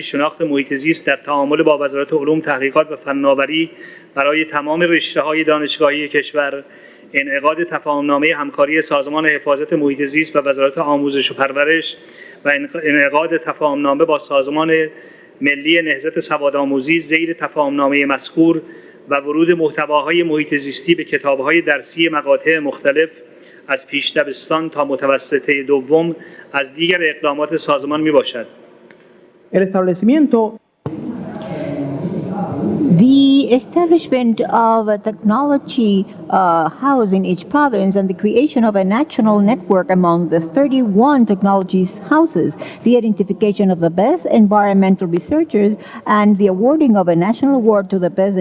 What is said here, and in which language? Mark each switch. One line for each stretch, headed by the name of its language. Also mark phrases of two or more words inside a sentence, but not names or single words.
Persian: شناخت محیط زیست در تعامل با وزارت علوم، تحقیقات و فناوری برای تمام رشته‌های دانشگاهی کشور، انعقاد تفاهم‌نامه همکاری سازمان حفاظت محیط زیست و وزارت آموزش و پرورش و انعقاد تفاهم‌نامه با سازمان ملی نهضت سوادآموزی زیر تفاهم‌نامه مذکور و ورود محتواهای محیط زیستی به کتاب‌های درسی مقاطع مختلف از پیش دبستان تا متوسطه دوم از دیگر اقدامات سازمان میباشد.
Spanish: El establecimiento
English: The establishment of a technology house in each province and the creation of a national network among the 31 technology houses, the identification of the best environmental researchers, and the awarding of a national award to the best